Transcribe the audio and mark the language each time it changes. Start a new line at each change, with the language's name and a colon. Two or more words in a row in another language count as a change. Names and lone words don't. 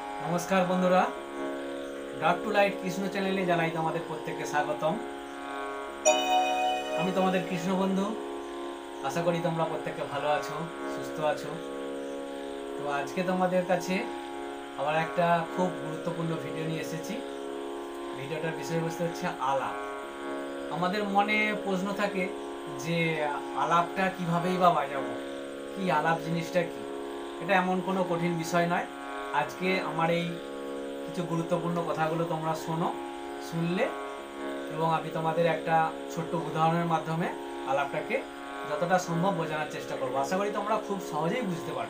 Bangla: নমস্কার বন্ধুরা ডার্ক টু লাইট কৃষ্ণ চ্যানেলে জানাই তোমাদের প্রত্যেককে স্বাগতম। আমি তোমাদের কৃষ্ণ বন্ধু, আশা করি তোমরা প্রত্যেকে ভালো আছো, সুস্থ আছো। তো আজকে তোমাদের কাছে আবার একটা খুব গুরুত্বপূর্ণ ভিডিও নিয়ে এসেছি। ভিডিওটার বিষয়বস্তু হচ্ছে আলাপ। আমাদের মনে প্রশ্ন থাকে যে আলাপটা কিভাবেই বা বাজাবো, কি আলাপ জিনিসটা কি। এটা এমন কোনো কঠিন বিষয় নয়। আজকে আমার এই কিছু গুরুত্বপূর্ণ কথাগুলো তোমরা শোনো, শুনলে এবং আমি তোমাদের একটা ছোট্ট উদাহরণের মাধ্যমে আলাপটাকে যতটা সম্ভব বোঝানোর চেষ্টা করব। আশা করি তোমরা খুব সহজেই বুঝতে পারবে।